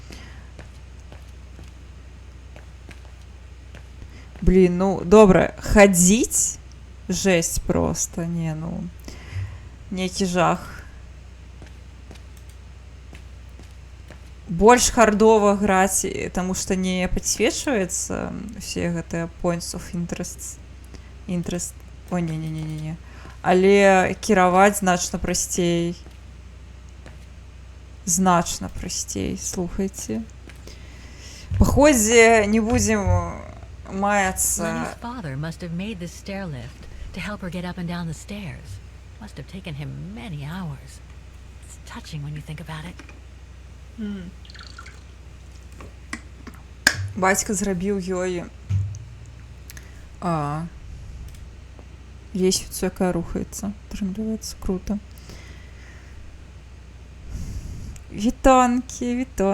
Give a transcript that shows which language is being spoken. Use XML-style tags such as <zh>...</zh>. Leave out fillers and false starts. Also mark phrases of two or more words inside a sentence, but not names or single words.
<be>Блін, ну, добра, хадзіць? Жесть просто, не, ну... Нейкі жах. Больш хардова граць, таму што не падсвечваецца усе гэтыя</be> <en>points of interest.</en> <be>О, не. Але кіраваць значна прасцей. Значна прасцей, слухайце. Паходзе, не будзем маяцца...</be> <en>Lenny's father must have made this stair lift to help her get up and down the stairs. Must have taken him many hours. It's touching when you think about it.</en> <be>Бацька зрабіў ёй лесвіцу, якая рухаецца. Атрымліваецца круто. Вітанкі.</be>